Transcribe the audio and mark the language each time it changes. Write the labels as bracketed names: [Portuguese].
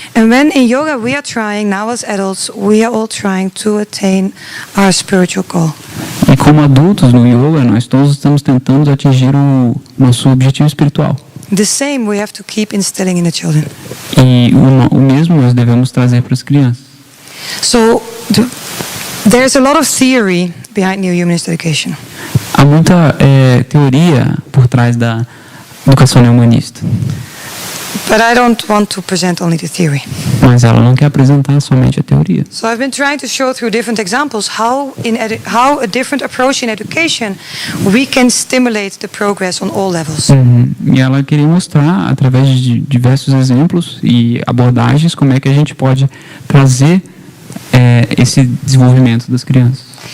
[English] And when in yoga we are trying, now as adults, we are all trying to attain our spiritual goal. [Portuguese] E como adultos no yoga, nós todos estamos tentando atingir o nosso objetivo espiritual. [English] The same we have to keep instilling in the children. [Portuguese] E o mesmo nós devemos trazer para as crianças. [English] So there's a lot of theory behind New Humanist Education. [Portuguese] Há muita teoria por trás da educação neohumanista. [English] But I don't want to present only the theory. [Portuguese] Mas ela não quer apresentar somente a teoria. [English] So I've been trying to show through different examples how a different approach in education we can stimulate the progress on all levels. [Portuguese] E ela queria mostrar através de diversos exemplos e abordagens como é que a gente pode trazer esse desenvolvimento das crianças.